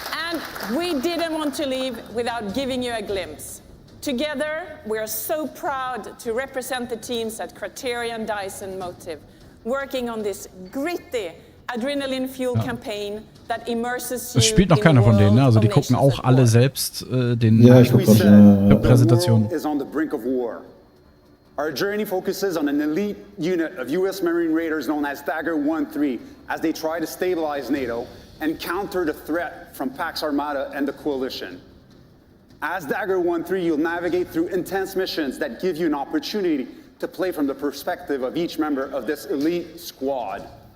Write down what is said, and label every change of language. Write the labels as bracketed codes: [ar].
[en] And we didn't want to leave without giving you a glimpse. Together, we are so proud to represent the teams at Criterion, DICE and Motive, working on this gritty adrenaline-fueled campaign that immerses you. [de] Das spielt noch keiner von denen, ne? Also die gucken auch alle selbst den Präsentationen. [en] Our journey focuses on an elite unit of U.S. Marine Raiders known as Dagger 1-3 as they try to stabilize NATO and counter the threat from Pax Armada and the coalition. As Dagger 1-3, you'll navigate through intense missions that give you an opportunity to play from the perspective of each member of this elite squad.